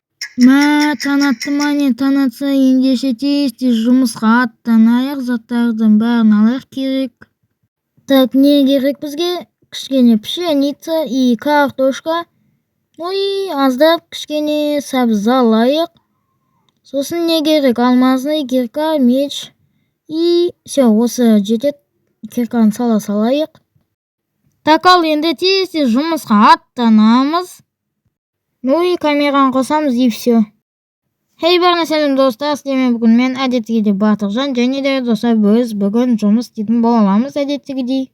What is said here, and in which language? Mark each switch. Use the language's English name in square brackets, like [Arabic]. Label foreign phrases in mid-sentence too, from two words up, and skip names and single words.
[Kazakh] Таң атты ма не, таң атса ендеше тез жұмысқа аттанайық, заттардың бәрін алайық керек. Так, не керек бізге? Кішкене [Russian] пшеница и картошка. Ну и [Kazakh] аздап кішкене сәбіз алайық. Сосын не керек? [Russian] Алмазный кирка, меч. И все, [Kazakh] осы жетеді. Кирканы сала салайық. Так, ал енді тез жұмысқа аттанамыз. [Russian] Ну и [Kazakh] камераны қосамыз [Russian] и все. [Kazakh] Хей, барына сәлем достар, сіздермен бүгін мен әдеттегідей Батыржан, және де достар біз бүгін жұмыс істейтін боламыз әдеттегідей.